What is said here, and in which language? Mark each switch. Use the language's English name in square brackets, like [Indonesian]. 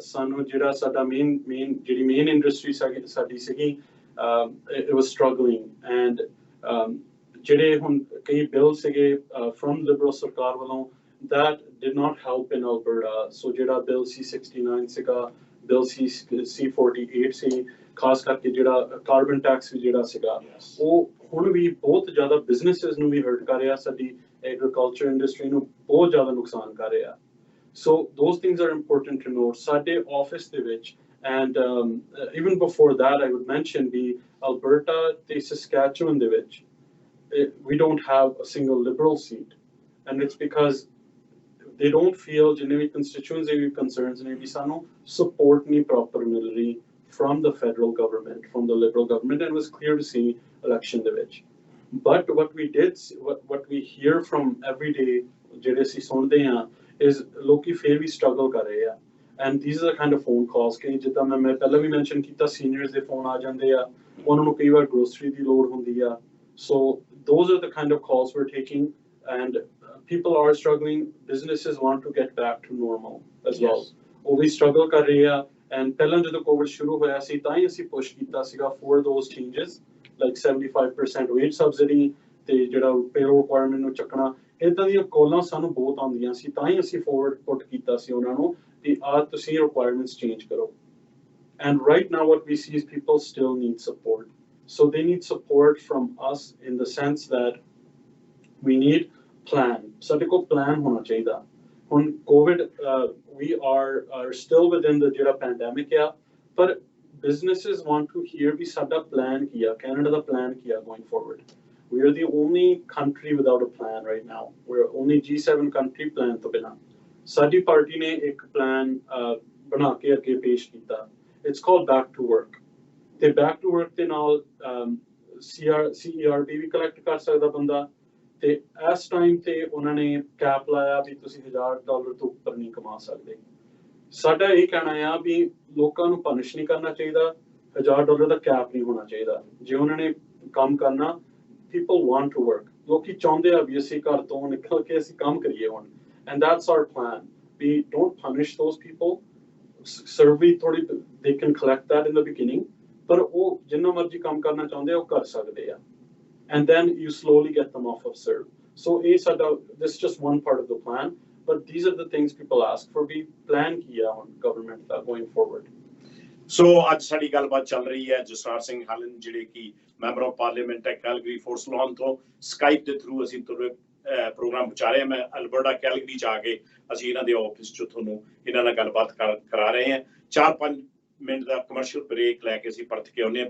[Punjabi] ਸਾਨੂੰ ਜਿਹੜਾ ਸਾਡਾ ਮੇਨ ਇੰਡਸਟਰੀ ਸਾਡੀ ਸੀਗੀ, [English] it was struggling, [Punjabi] ਐਂਡ ਜਿਹੜੇ ਹੁਣ ਕਈ ਬਿੱਲ ਸੀਗੇ ਫਰਮ ਲਿਬਰਲ ਸਰਕਾਰ ਵੱਲੋਂ, [English] that did not help in Alberta. [Punjabi] So ਜਿਹੜਾ ਬਿੱਲ C69 ਸੀਗਾ, ਬਿੱਲ C48 ਸੀ, ਖਾਸ ਕਰਕੇ ਜਿਹੜਾ ਕਾਰਬਨ ਟੈਕਸ ਵੀ ਜਿਹੜਾ ਸੀਗਾ, ਉਹ ਹੁਣ ਵੀ ਬਹੁਤ ਜ਼ਿਆਦਾ ਬਿਜ਼ਨੈਸਿਸ ਨੂੰ ਵੀ ਹਰਟ ਕਰ ਰਿਹਾ, ਸਾਡੀ ਐਗਰੀਕਲਚਰ ਇੰਡਸਟਰੀ ਨੂੰ ਬਹੁਤ ਜ਼ਿਆਦਾ ਨੁਕਸਾਨ ਕਰ ਰਿਹਾ। [English] So those things are important to note. [Punjabi] ਸਾਡੇ ਆਫਿਸ ਦੇ ਵਿੱਚ, [English] and even before that I would mention the Alberta ਤੇ Saskatchewan ਦੇ ਵਿੱਚ we don't have a single liberal seat, and it's because they don't feel ਜਿੰਨੇ ਵੀ constituents ਦੇ concerns ਨੇ ਵੀ ਸਾਨੂੰ support ਨਹੀਂ proper ਮਿਲ ਰਹੀ from the federal government, from the liberal government, and it was clear to see election ਦੇ ਵਿੱਚ। But what we hear from every day, [Punjabi] ਜਿਹੜੇ ਅਸੀਂ ਸੁਣਦੇ ਹਾਂ, is ਲੋਕੀ ਫਿਰ ਵੀ struggle ਕਰ ਰਹੇ ਆ, [English] and these are the kind of phone calls [Punjabi] ਕਿ ਜਿੱਦਾਂ ਮੈਂ ਪਹਿਲਾਂ ਵੀ mention ਕੀਤਾ, seniors ਦੇ phone ਆ ਜਾਂਦੇ ਆ, ਉਹਨਾਂ ਨੂੰ ਕਈ ਵਾਰ grocery ਦੀ ਲੋੜ ਹੁੰਦੀ ਆ। [English] So those are the kind of calls we're taking, and people are struggling. Businesses want to get back to normal as well. [Punjabi] ਉਹ ਵੀ struggle ਕਰ ਰਹੇ ਆ, and ਪਹਿਲਾਂ ਜਦੋਂ COVID ਸ਼ੁਰੂ ਹੋਇਆ ਸੀ ਤਾਂ ਹੀ ਅਸੀਂ push ਕੀਤਾ ਸੀਗਾ [English] for those changes, like 75% wage subsidy [Punjabi] ਤੇ ਜਿਹੜਾ payroll requirement ਨੂੰ ਚੱਕਣਾ, ਏਦਾਂ ਦੀਆਂ ਕਾਲਾਂ ਸਾਨੂੰ ਬਹੁਤ ਆਉਂਦੀਆਂ ਸੀ, ਤਾਂ ਹੀ ਅਸੀਂ forward put ਕੀਤਾ ਸੀ ਉਹਨਾਂ ਨੂੰ ਕਿ ਆਹ ਤੁਸੀਂ requirements change ਕਰੋ। [English] And right now what we see is people still need support. So they need support from us in the sense that we need plan. [Punjabi] ਸਾਡੇ ਕੋਲ plan ਹੋਣਾ ਚਾਹੀਦਾ। [English] ਹੁਣ COVID, we are still within the ਜਿਹੜਾ pandemic ਆ, ਪਰ businesses want to hear [Punjabi] ਵੀ ਸਾਡਾ plan ਕੀ ਆ, [English] Canada ਦਾ plan ਕੀ ਆ going forward. We are the only country without a plan right now. We're only G7 country [Punjabi] plan ਤੋਂ ਬਿਨਾਂ। ਸਾਡੀ party ਨੇ ਇੱਕ plan ਬਣਾ ਕੇ ਅੱਗੇ ਪੇਸ਼ ਕੀਤਾ। [English] It's called Back to Work. [Punjabi] ਤੇ Back to Work ਦੇ ਨਾਲ CERB ਵੀ collect ਕਰ ਸਕਦਾ ਬੰਦਾ, ਤੇ ਇਸ ਟਾਈਮ ਤੇ ਉਹਨਾਂ ਨੇ ਕੈਪ ਲਾਇਆ ਵੀ ਤੁਸੀਂ $1000 ਤੋਂ ਉੱਪਰ ਨਹੀਂ ਕਮਾ ਸਕਦੇ। ਸਾਡਾ ਇਹ ਕਹਿਣਾ ਆ ਵੀ ਲੋਕਾਂ ਨੂੰ ਪਨਿਸ਼ ਨਹੀਂ ਕਰਨਾ ਚਾਹੀਦਾ, $1000 ਦਾ ਕੈਪ ਨਹੀਂ ਹੋਣਾ ਚਾਹੀਦਾ। ਜੇ ਉਹਨਾਂ ਨੇ ਕੰਮ ਕਰਨਾ, [English] people want to work, [Punjabi] ਲੋਕੀ ਚਾਹੁੰਦੇ ਆ ਵੀ ਅਸੀਂ ਘਰ ਤੋਂ ਨਿਕਲ ਕੇ ਅਸੀਂ ਕੰਮ ਕਰੀਏ ਹੁਣ, [English] and that's our plan. We don't punish those people. Survey ਥੋੜੀ they can collect that in the beginning, [Punjabi] ਪਰ ਉਹ ਜਿੰਨਾ ਮਰਜ਼ੀ ਕੰਮ ਕਰਨਾ ਚਾਹੁੰਦੇ ਆ ਉਹ ਕਰ ਸਕਦੇ ਆ, [English] and then you slowly get them off of serve. So this is just one part of the plan, but these are the things people ask for. We plan [Punjabi] ਕੀ ਆ ਹੁਣ [English] government ਦਾ going forward. [Punjabi] ਸੋ ਅੱਜ ਸਾਡੀ ਗੱਲਬਾਤ ਚੱਲ ਰਹੀ ਹੈ Jasraj Singh Helen, ਜਿਹੜੇ ਕਿ ਮੈਂਬਰ ਆਫ ਪਾਰਲੀਮੈਂਟ ਹੈ ਕੈਲਗਰੀ ਫੋਰਸ ਲਾਨ ਤੋਂ। ਸਕਾਈਪ ਦੇ ਥਰੂ ਅਸੀਂ ਤੁਹਾਨੂੰ ਪ੍ਰੋਗਰਾਮ ਪਹੁੰਚਾ ਰਹੇ ਹਾਂ। ਮੈਂ ਅਲਬਰਟਾ ਕੈਲਗਰੀ ਚ ਆ ਕੇ ਅਸੀਂ ਇਹਨਾਂ ਦੇ ਆਫਿਸ ਚ ਤੁਹਾਨੂੰ ਇਹਨਾਂ ਨਾਲ ਗੱਲਬਾਤ ਕਰਾ ਰਹੇ ਹਾਂ। 4-5 ਮਿੰਟ ਦਾ ਕਮਰਸ਼ੀਅਲ ਬ੍ਰੇਕ ਲੈ ਕੇ ਅਸੀਂ ਪਰਤ ਕੇ ਆਉਂਦੇ ਹਾਂ।